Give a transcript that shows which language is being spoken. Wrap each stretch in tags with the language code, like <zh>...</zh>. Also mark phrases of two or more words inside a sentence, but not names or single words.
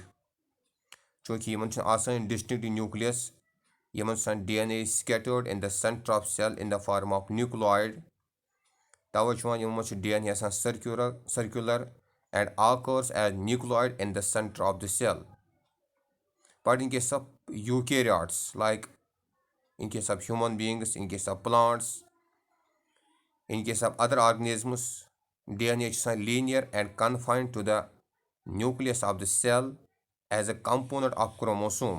<ks>چوٗنٛکہِ یِمن چھُنہٕ آسان</ks> <en>distinct nucleus,</en> <ks>یِمن چھُ آسان</ks> <en>DNA scattered in the center of cell in the form of nucleoid.</en> <ks>تَوَے چھُ وَنان یِمو منٛز چھُ</ks> <en>DNA آسان circular and occurs as nucleoid in the center of the cell. But in case of eukaryotes, like in case of human beings, in case of plants, in case of other organisms, DNA is linear and confined to the nucleus of the cell as a component of chromosome.</en>